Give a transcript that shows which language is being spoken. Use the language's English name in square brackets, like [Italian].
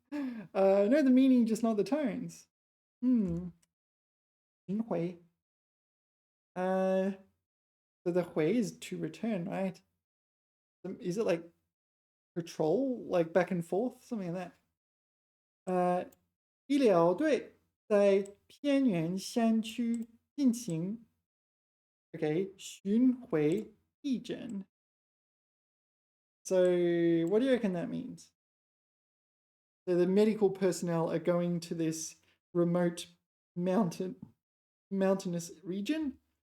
[English] I know the meaning, just not the tones. [Chinese] 巡回. [English] So the 回 is to return, right? Is it like patrol, like back and forth, something like that? [Chinese] 医疗队在偏远山区进行 okay 巡回义诊. [English] So what do you reckon that means? So the medical personnel are going to this remote mountainous region.